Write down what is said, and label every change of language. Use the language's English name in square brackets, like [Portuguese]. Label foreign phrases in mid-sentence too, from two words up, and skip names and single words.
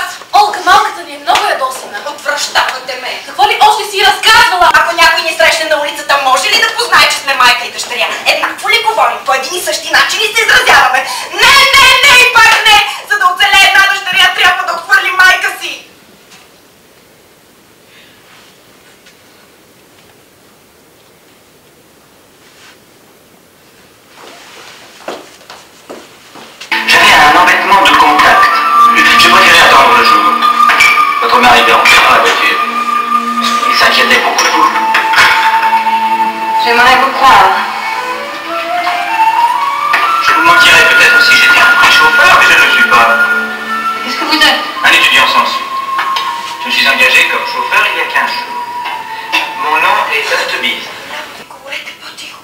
[Bulgarian] Олга, малката ми е много ядосана. Отвръщавате ме! Какво ли още си разказвала? Ако някой ни срещне на улицата, може ли да познае, че сме майка и дъщеря? Еднакво ли говорим? По един и същи начин ли се изразяваме? Не, не, не и пак не! За да оцелее една дъщеря, трябва да отхвърли майка си! [French] Un embêtement de contact. J'ai préféré attendre le jour. Votre mari dormait dans la voiture. Il s'inquiétait beaucoup de vous. J'aimerais vous croire. Je vous mentirais peut-être si j'étais un vrai chauffeur, mais je ne le suis pas. Qu'est-ce que vous êtes? Un étudiant sans suite. Je me suis engagé comme chauffeur il y a 15 jours. Mon nom est Eustebise. [Bulgarian] Говорете по-тихо.